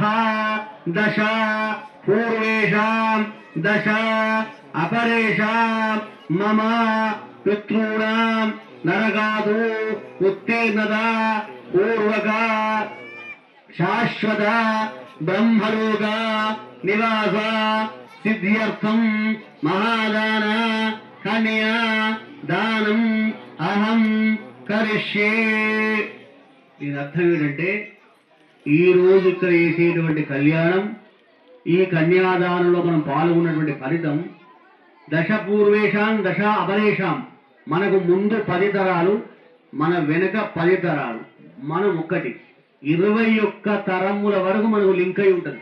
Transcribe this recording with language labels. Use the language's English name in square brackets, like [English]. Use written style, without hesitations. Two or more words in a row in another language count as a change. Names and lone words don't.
[Sanskrit] दश पूर्वेषां दश अपरेषां मम पितॄणां नरकादु उत्तीर्णता पूर्वक शाश्वत ब्रह्मलोक निवास सिद्ध्यर्थं महादान कन्या दानं अहं करिष्ये। [Telugu] దీని అర్థం ఏంటంటే ఈ రోజు ఇక్కడ చేసేటువంటి కళ్యాణం, ఈ కన్యాదానంలో మనం పాల్గొన్నటువంటి ఫలితం [Sanskrit] దశ పూర్వేషాం దశ అపరేషాం, [Telugu] మనకు ముందు 10 తరాలు, మన వెనుక 10 తరాలు, మనం ఒక్కటి 21 తరముల వరకు మనకు లింక్ అయి ఉంటుంది.